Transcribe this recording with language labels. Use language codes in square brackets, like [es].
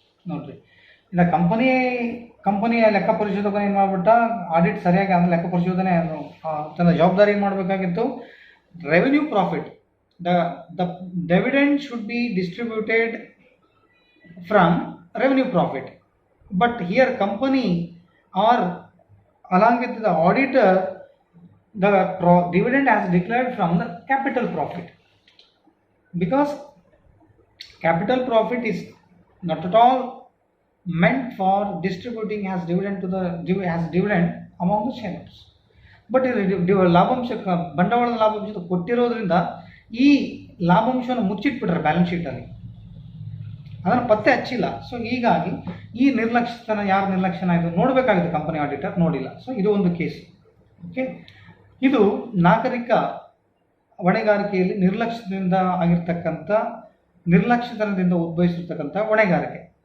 [kn] ನೋಡ್ರಿ, ಇಲ್ಲ ಕಂಪನಿಯ ಲೆಕ್ಕ ಪರಿಶೋಧಕನ ಏನು ಮಾಡಿಬಿಟ್ಟ, ಆಡಿಟ್ ಸರಿಯಾಗಿ ಅಂದರೆ ಲೆಕ್ಕ ಪರಿಶೋಧನೆ ತನ್ನ ಜವಾಬ್ದಾರಿ ಏನು ಮಾಡಬೇಕಾಗಿತ್ತು, revenue profit, [en] The dividend should be distributed from revenue profit. But here company are along with the auditor, the dividend has declared from the capital profit, because capital profit is not at all meant for distributing as dividend to the as dividend among the shareholders. [kn] But ಲಾಭಾಂಶ ಬಂಡವಾಳದ ಲಾಭಾಂಶ ಕೊಟ್ಟಿರೋದ್ರಿಂದ ಈ ಲಾಭಾಂಶವನ್ನು ಮುಚ್ಚಿಟ್ಬಿಟ್ರೆ balance ಶೀಟಲ್ಲಿ, ಅದನ್ನು ಪತ್ತೆ ಹಚ್ಚಿಲ್ಲ. So ಹೀಗಾಗಿ ಈ ನಿರ್ಲಕ್ಷ್ಯತನ ಯಾರು ನಿರ್ಲಕ್ಷ್ಯನ ಇದು ನೋಡಬೇಕಾಗಿದೆ ಕಂಪನಿ ಆಡಿಟರ್, ನೋಡಿಲ್ಲ. ಸೊ ಇದು ಒಂದು ಕೇಸ್. ಓಕೆ, ಇದು ನಾಗರಿಕ ಹೊಣೆಗಾರಿಕೆಯಲ್ಲಿ ನಿರ್ಲಕ್ಷ್ಯದಿಂದ ಆಗಿರ್ತಕ್ಕಂಥ ನಿರ್ಲಕ್ಷ್ಯತನದಿಂದ ಉದ್ಭವಿಸಿರ್ತಕ್ಕಂಥ ಹೊಣೆಗಾರಿಕೆ.